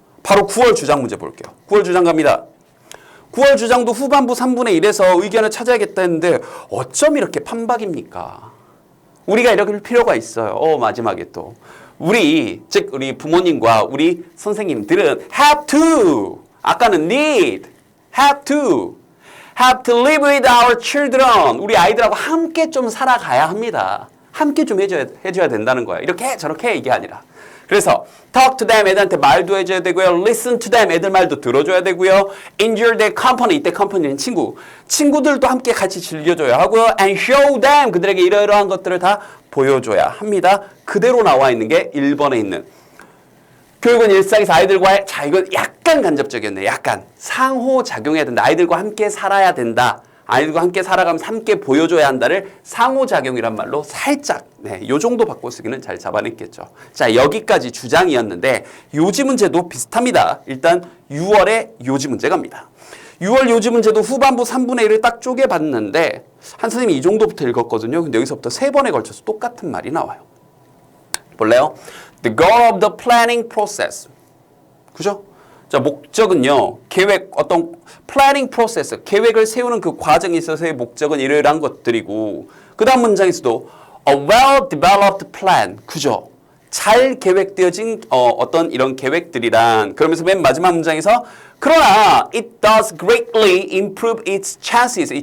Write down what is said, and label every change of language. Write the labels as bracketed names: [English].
[Korean] 바로 9월 주장 문제 볼게요. 9월 주장 갑니다. 9월 주장도 후반부 3분의 1에서 의견을 찾아야겠다 했는데 어쩜 이렇게 판박입니까? 우리가 이럴 필요가 있어요. 마지막에 또. 우리 부모님과 우리 선생님들은 [English] have to. [Korean] 아까는 need. [English] have to live with our children. [Korean] 우리 아이들하고 함께 좀 살아가야 합니다. 함께 좀 해줘야 된다는 거예요. 이렇게 저렇게 이게 아니라. 그래서 [English] talk to them [Korean] 애들한테 말도 해줘야 되고요. [English] listen to them [Korean] 애들 말도 들어줘야 되고요. [English] enjoy their company [Korean] 이때 company는 친구들도 함께 같이 즐겨줘야 하고요. [English] and show them [Korean] 그들에게 이러이러한 것들을 다 보여줘야 합니다. 그대로 나와 있는 게 1번에 있는 교육은 일상에서 아이들과의 자 이건 약간 간접적이었네. 약간 상호작용해야 된다. 아이들과 함께 살아야 된다. 아이들과 함께 살아가면서 함께 보여줘야 한다를 상호작용이란 말로 살짝 요 정도 바꿔 쓰기는 잘 잡아냈겠죠. 자 여기까지 주장이었는데 요지 문제도 비슷합니다. 일단 6월에 요지 문제 갑니다. 6월 요지 문제도 후반부 3분의 1을 딱 쪼개봤는데 한 선생님이 이 정도부터 읽었거든요. 근데 여기서부터 3번에 걸쳐서 똑같은 말이 나와요. 볼래요? [English] The goal of the planning process. [Korean] 그죠? 자, 목적은요, 어떤 planning process, 계획을 세우는 그 과정에 있어서의 목적은 이러이러한 것들이고, 그 다음 문장에서도 [English] a well-developed plan. [Korean] 그죠? 잘 계획되어진 어떤 이런 계획들이란, 그러면서 맨 마지막 문장에서 그러나 [English] it does greatly improve its chances.